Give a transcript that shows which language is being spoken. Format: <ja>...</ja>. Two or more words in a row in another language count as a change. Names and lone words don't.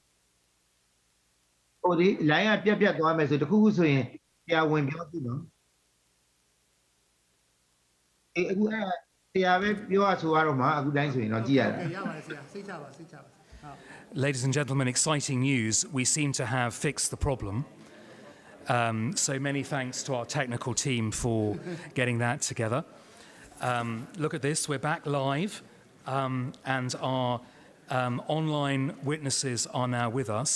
<my>ဟိုဒီ line ကပြတ်သွားမယ်ဆိုတခုခုဆိုရင်တရားဝင်ပြောကြည့်နော်အေးအခုအဲ့တရားပဲပြောရဆိုရတော့မှာအခုတိုင်းဆိုရင်တော့ကြည့်ရတာ Okay, ရပါတယ်ဆရာစိတ်ချပါစိတ်ချပါဟုတ်</my> <en>Ladies and gentlemen, exciting news. We seem to have fixed the problem. So many thanks to our technical team for getting that together. Look at this, we're back live, and our online witnesses are now with us.</en>